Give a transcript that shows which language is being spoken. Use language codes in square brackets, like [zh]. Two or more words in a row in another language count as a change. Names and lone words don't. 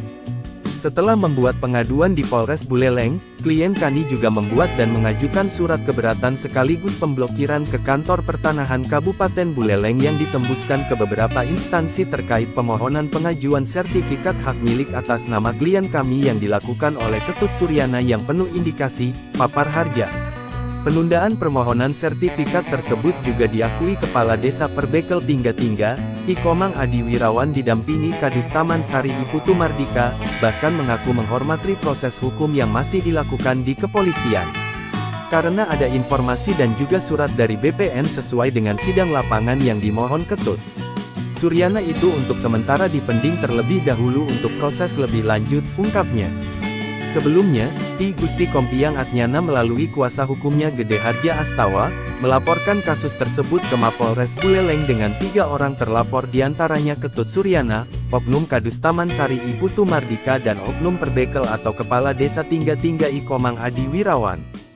[id] Setelah membuat pengaduan di Polres Buleleng, klien kami juga membuat dan mengajukan surat keberatan sekaligus pemblokiran ke Kantor Pertanahan Kabupaten Buleleng yang ditembuskan ke beberapa instansi terkait pemohonan pengajuan sertifikat hak milik atas nama klien kami yang dilakukan oleh Ketut Suryana yang penuh indikasi, papar Harja. Penundaan permohonan sertifikat tersebut juga diakui Kepala Desa Perbekel Tingga-Tingga, I Komang Adi Wirawan didampingi Kadis Taman Sari I Putu Mardika, bahkan mengaku menghormati proses hukum yang masih dilakukan di kepolisian. Karena ada informasi dan juga surat dari BPN sesuai dengan sidang lapangan yang dimohon Ketut Suryana itu untuk sementara dipending terlebih dahulu untuk proses lebih lanjut, ungkapnya. Sebelumnya, I Gusti Kompiang Atnyana melalui kuasa hukumnya Gede Harja Astawa, melaporkan kasus tersebut ke Mapolres Buleleng dengan 3 orang terlapor diantaranya Ketut Suryana, oknum Kadus Taman Sari I Putu Mardika dan oknum Perbekel atau Kepala Desa Tingga-Tingga I Komang Adi Wirawan.